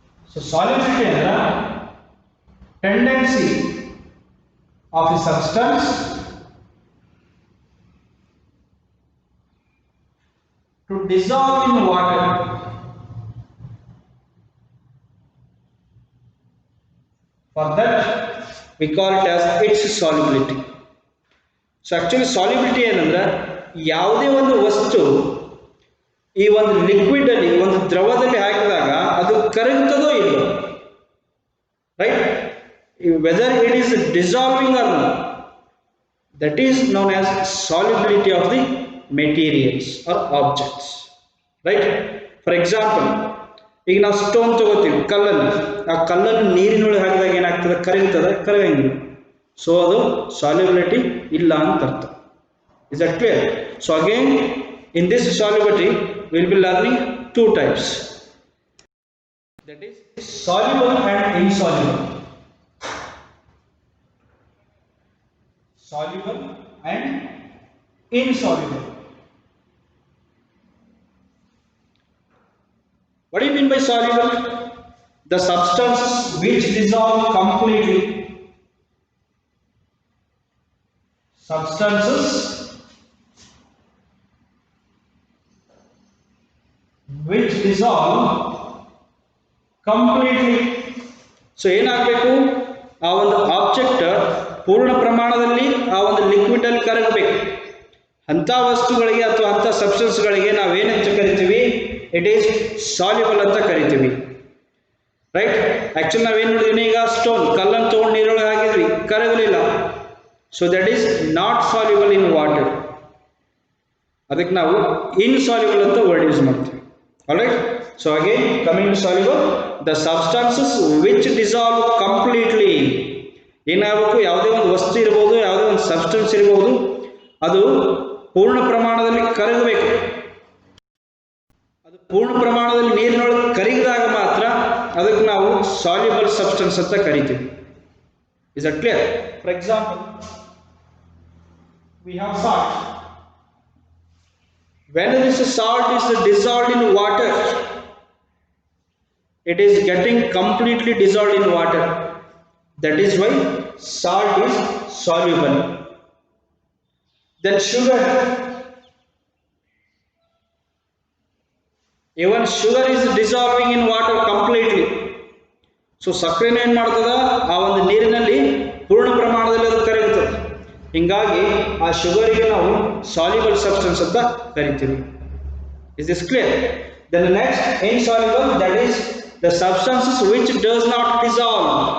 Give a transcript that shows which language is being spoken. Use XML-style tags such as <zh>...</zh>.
<en>So solubility andra tendency of a substance to dissolve in water. For that we call it as its solubility.</en> <kn>So actually solubility ಏನಂದ್ರೆ ಯಾವುದೇ ಒಂದು ವಸ್ತು ಈ ಒಂದು liquid ಅಲ್ಲಿ ಒಂದು ದ್ರವದಲ್ಲಿ ಹಾಕಿದಾಗ ಅದು ಕರಗುತ್ತದೋ ಇಲ್ಲೋ, right?</kn> <en>Whether it is dissolving or not, that is known as solubility of the materials or objects, right? For example,</en> <kn>ಈಗ ನಾವು ಸ್ಟೋನ್ ತಗೋತೀವಿ, ಕಲ್ಲನ್ನು, ಆ ಕಲ್ಲನ್ನು ನೀರಿನೊಳಗೆ ಹಾಕಿದಾಗ ಏನಾಗ್ತದೆ, ಕರಗುತ್ತದೆ? ಕರಗಂಗಿಲ್ಲ. ಸೊ ಅದು ಸಾಲ್ಯುಬಿಲಿಟಿ ಇಲ್ಲ ಅಂತ ಅರ್ಥ.</kn> <en>Is that clear? So again in this solubility will be learning two types, that is soluble and insoluble. Soluble and insoluble. What do you mean by soluble, the substances which dissolve completely, substances which dissolve completely.</en> <kn>So ಏನಾಗಬೇಕು, ಆ ಒಂದು object ಪೂರ್ಣ ಪ್ರಮಾಣದಲ್ಲಿ ಆ ಒಂದು liquid ಅಲ್ಲಿ ಕರಗಬೇಕು. ಅಂಥ ವಸ್ತುಗಳಿಗೆ ಅಥವಾ ಅಂಥ ಸಬ್ಸ್ಟೆನ್ಸ್ಗಳಿಗೆ ನಾವೇನಂತ ಕರಿತೀವಿ,</kn> <en>it is soluble</en> <kn>ಅಂತ ಕರಿತೀವಿ. ರೈಟ್. ಆಕ್ಚುಲಿ ನಾವೇನು ನೋಡಿದ್ವಿ ಈಗ, ಸ್ಟೋನ್ ಕಲ್ಲನ್ನು ತೊಗೊಂಡು ನೀರೊಳಗೆ ಹಾಕಿದ್ವಿ, ಕರಗಲಿಲ್ಲ.</kn> <en>So that is not soluble in water.</en> <kn>ಅದಕ್ಕೆ ನಾವು ಇನ್ಸಾಲ್ಯುಬಲ್ ಅಂತ ವರ್ಡ್ ಯೂಸ್ ಮಾಡ್ತೀವಿ.</kn> <en>Alright. So again coming to soluble, the substances which dissolve completely.</en> <kn>ಏನಾಗಬೇಕು, ಯಾವುದೇ ಒಂದು ವಸ್ತು ಇರ್ಬೋದು, ಯಾವುದೇ ಒಂದು ಸಬ್ಸ್ಟೆನ್ಸ್ ಇರಬಹುದು, ಅದು ಪೂರ್ಣ ಪ್ರಮಾಣದಲ್ಲಿ ಕರಗಬೇಕು. ಅದು ಪೂರ್ಣ ಪ್ರಮಾಣದಲ್ಲಿ ನೀರಿನೊಳಗೆ ಕರಗಿದಾಗ ಮಾತ್ರ ಅದಕ್ಕೆ ನಾವು ಸಾಲ್ಯುಬಲ್ ಸಬ್ಸ್ಟೆನ್ಸ್ ಅಂತ ಕರಿತೀವಿ.</kn> <en>Is that clear? For example, we have salt. When this salt is dissolved in water, it is getting completely dissolved in water. That is why salt is soluble. Then sugar, even sugar is dissolving in water completely.</en> <kn>So ಸಕ್ಕರೆನ ಏನು ಮಾಡ್ತದ, ಆ ಒಂದು ನೀರಿನಲ್ಲಿ ಪೂರ್ಣ ಪ್ರಮಾಣದಲ್ಲಿ ಅದು ಕರಗುತ್ತದೆ. ಹಿಂಗಾಗಿ ಆ ಶುಗರಿಗೆ ನಾವು ಸಾಲ್ಯುಬಲ್ ಸಬ್ಸ್ಟೆನ್ಸ್ ಅಂತ ಕರಿತೀವಿ.</kn> <en>Is this clear? Then next insoluble, that is the substances which does not dissolve.</en>